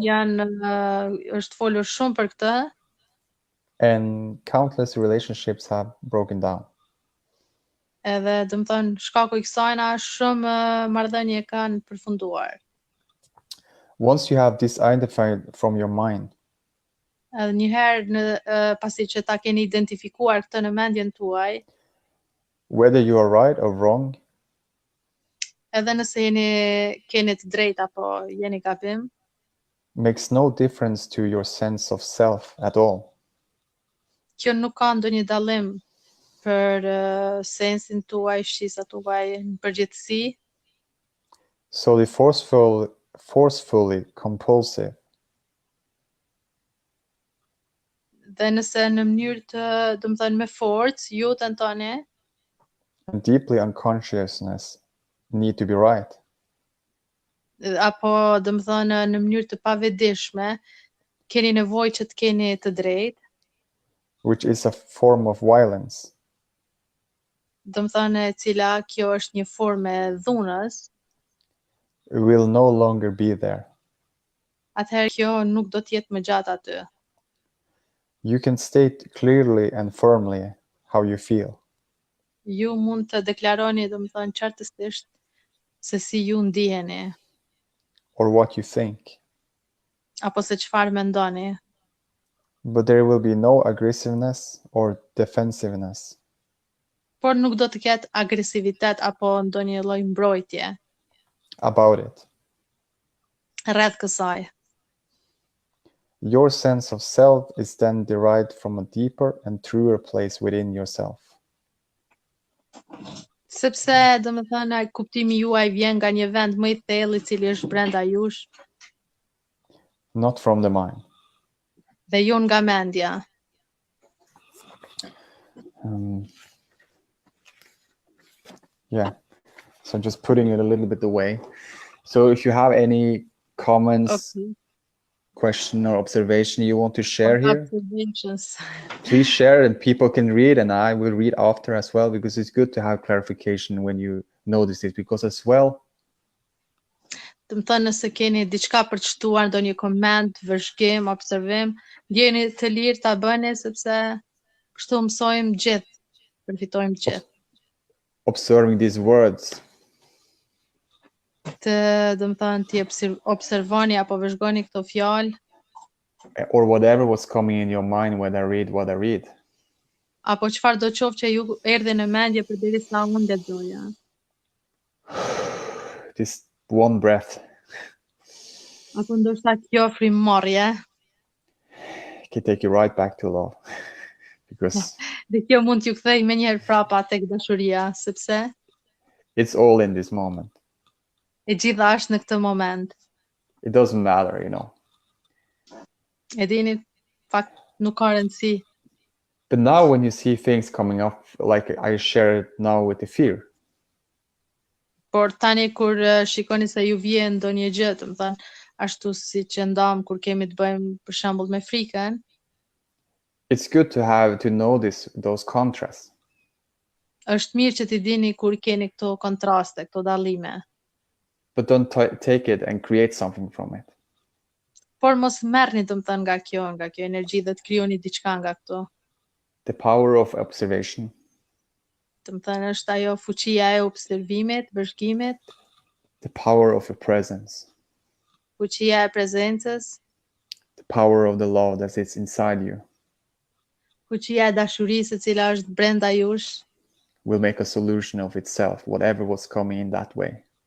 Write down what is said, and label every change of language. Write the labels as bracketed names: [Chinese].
[Albanian] thënë janë është folur shumë për këtë [English] And countless relationships have broken down. [Albanian] edhe do të thënë shkaku I kësajna shumë marrëdhënie kanë përfunduar. [English] Once you have this identified from your mind, [Albanian] Edhe një herë pasi që ta keni identifikuar këtë në mendjen tuaj, [English] whether you are right or wrong, [Albanian] edhe nëse keni të drejtë apo jeni gabim, [English] makes no difference to your sense of self at all. [Albanian] kjo nuk ka ndonjë dallim për sensin tuaj, shqisat tuaj në përgjithësi. [English] So the forcefully compulsive [Albanian] Dhe nëse në mënyrë të, do të thënë me forcë, ju tentoni [English] and deeply unconsciousness need to be right, [Albanian] apo do të thënë në mënyrë të pavetdijshme, keni nevojë që të keni të drejtë, [English] which is a form of violence, [Albanian] do të thënë e cila kjo është një formë e dhunës, [English] will no longer be there. [Albanian] atëherë kjo nuk do të jetë më gjatë aty. [English] You can state clearly and firmly how you feel. [Albanian] Ju mund të deklaroni, domethënë qartësisht se si ju ndiheni [English] or what you think. [Albanian] apo se çfarë mendoni, [English] But there will be no aggressiveness or defensiveness. [Albanian] por nuk do të ketë agresivitet apo ndonjë lloj mbrojtje [English] About it. [Albanian] rreth kësaj. [English] Your sense of self is then derived from a deeper and truer place within yourself. [Albanian] Sepse domethënë kuptimi juaj vjen nga një vend më i thellë i cili është brenda jush [English] Not from the mind. [Albanian] dhe jo nga mendja. [English] Yeah. So just putting it a little bit away. So if you have any comments, Okay. question or observation you want to share here, Observations. please share and people can read and I will read after as well, because it's good to have clarification when you notice it, because as well, [Albanian] Të më thënë nëse keni diçka për të shtuar, ndonjë koment, vëzhgim, observim, ndjeni të lirë ta bëni sepse kështu mësojmë gjithë, përfitojmë gjithë. [English] observing these words, [Albanian] Të domethënë ti observoni apo vëzhgoni këto fjalë [English] or whatever was coming in your mind when I read what I read. [Albanian] apo çfarë do qoftë që ju erdhi në mendje përderisa unë lexoja. [English] This one breath [Albanian] Apo ndoshta kjo frymëmarrje, [English] can take you right back to love. Because [Albanian] dhe kjo mund t'ju kthej menjëherë prapa tek dashuria, sepse [English] it's all in this moment. [Albanian] e gjitha është në këtë moment. [English] It doesn't matter, you know. [Albanian] E dini, fakt nuk ka rëndësi. [English] But now when you see things coming up, like I share it now with the fear, [Albanian] Por tani kur shikoni se ju vjen ndonjë gjë, do të thënë ashtu siç e ndam kur kemi të bëjmë për shembull me frikën, [English] it's good to have to notice those contrasts. [Albanian] është mirë që t'i dini kur keni këto kontraste, këto dallime. [English] But don't take it and create something from it. [Albanian] Por mos merrni do të thënë nga kjo energji dhe të krijoni diçka nga këto. [English] The power of observation, [Albanian] Do të thënë është ajo fuqia e observimit, vëzhgimit, [English] the power of a presence, [Albanian] fuqia e prezencës, [English] the power of the love that is inside you [Albanian] fuqia e dashurisë e cila është brenda jush, [English] will make a solution of itself, whatever was coming in that way.